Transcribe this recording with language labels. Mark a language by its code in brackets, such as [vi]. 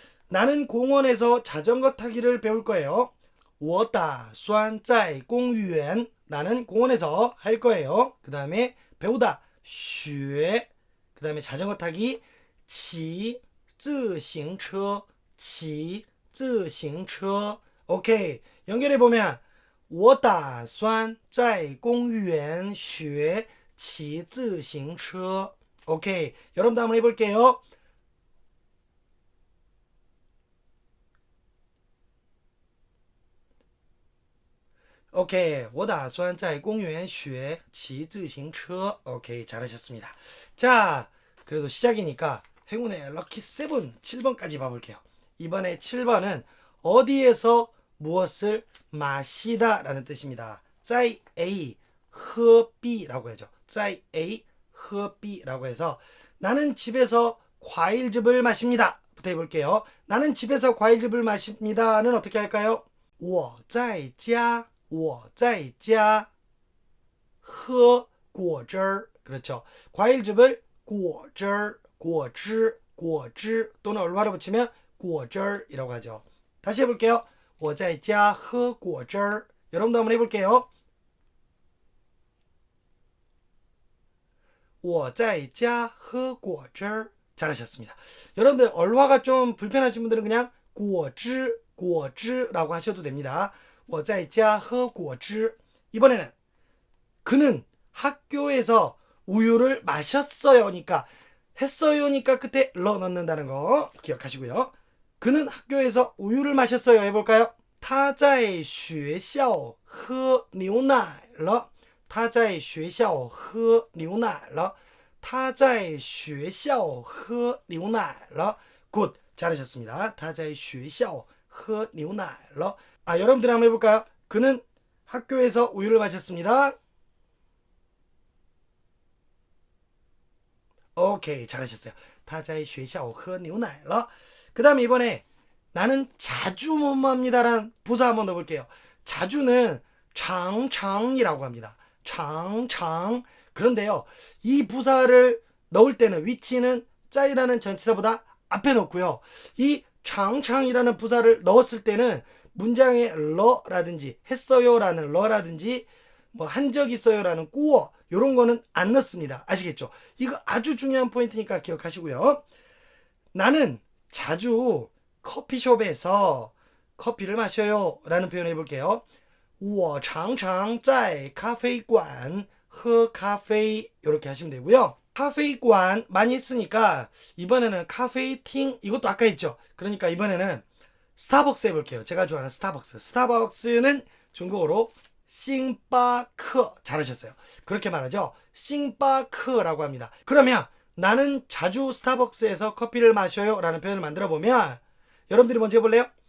[ko] 나는 공원에서 자전거 타기를 배울 거예요. [zh] 我打算在公园 [ko] 나는 공원에서 할 거예요. 그 다음에 배우다 学 그 다음에 자전거 타기 [zh] 骑自行车骑自行车 [ko] 오케이. 연결해보면 [zh] 我打算在公园学骑自行车 오케이. [ko] 여러분도 한번 해볼게요. 오케이. [zh] 我打算在公园学骑自行车 오케이. [ko] 잘하셨습니다. 자, 그래도 시작이니까 행운의 럭키 7, 7번까지 봐볼게요. 이번에 7번은 어디에서 무엇을 마시다 라는 뜻입니다. [zh] 在 A, 喝 B [ko] 라고 하죠. 在 A, 喝 B 라고 해서 나는 집에서 과일즙을 마십니다. 부터 해볼게요. 나는 집에서 과일즙을 마십니다는 어떻게 할까요? [zh] 我在家我在家喝果汁儿 [ko] 그렇죠. 과일즙을 果汁儿 果汁 果汁 또는 얼마로 붙이면 果汁儿이라고 하죠. 다시 해볼게요. [zh] 我在家喝果汁儿 [ko] 여러분도 한번 해볼게요. [zh] 我在家喝果汁儿 [ko] 잘하셨습니다. 여러분들 얼화가 좀 불편하신 분들은 그냥 果汁 果汁 라고 하셔도 됩니다. [zh] 我在家喝果汁 [ko] 이번에는 그는 학교에서 우유를 마셨어요니까 했어요니까 끝에 러 넣는다는 거 기억하시고요. 그는 학교에서 우유를 마셨어요 해볼까요? [zh] 他在学校喝牛奶了他在学校喝牛奶了他在学校喝牛奶了 [ko] 굿 잘하셨습니다. [zh] 他在学校喝牛奶了 [ko] 여러분들 한번 해볼까요? 그는 학교에서 우유를 마셨습니다. 오케이 잘하셨어요. [zh] 他在学校喝牛奶了 [ko] 그 다음에 이번에 나는 자주 뭐뭐합니다라는 부사 한번 넣어볼게요. 자주는 장장이라고 합니다. 장장 그런데요. 이 부사를 넣을 때는 위치는 짜이라는 전치사보다 앞에 넣고요. 이 장장이라는 부사를 넣었을 때는 문장에 러라든지 했어요라는 러라든지 뭐 한 적 있어요라는 꾸어 요런 거는 안 넣습니다. 아시겠죠? 이거 아주 중요한 포인트니까 기억하시고요. 나는 자주 커피숍에서 커피를 마셔요 라는 표현을 해볼게요. [zh] 我常常在咖啡馆喝咖啡 [ko] 이렇게 하시면 되고요. 카페관 많이 했으니까 이번에는 카페이팅 이것도 아까 했죠. 그러니까 이번에는 스타벅스 해볼게요. 제가 좋아하는 스타벅스. 스타벅스는 중국어로 싱바크 잘하셨어요. 그렇게 말하죠. 싱바크라고 합니다. 그러면 나는 자주 스타벅스에서 커피를 마셔요 라는 표현을 만들어 보면 여러분들이 먼저 해볼래요?